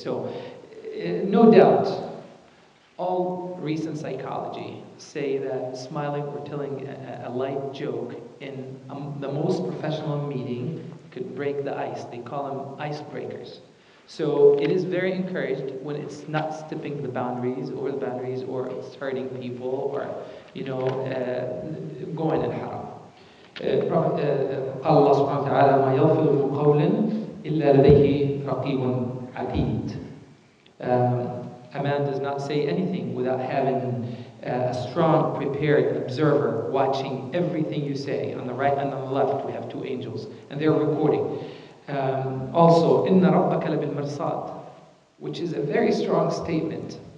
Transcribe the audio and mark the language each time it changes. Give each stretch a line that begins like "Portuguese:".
English: So no doubt, all recent psychology say that smiling or telling a light joke in the most professional meeting could break the ice. They call them icebreakers. So it is very encouraged when it's not stepping over the boundaries, or it's hurting people, or going in haram.
Arabic: قال الله سبحانه وتعالى ما يلفظ من قول إلا لديه رقيب عتيد.
English: A man does not say anything without having a strong, prepared observer watching everything you say. On the right and on the left, we have two angels, and they're recording. Also,
Arabic: إِنَّ رَبَّكَ لَبِالْمِرْصَادِ,
English: which is a very strong statement.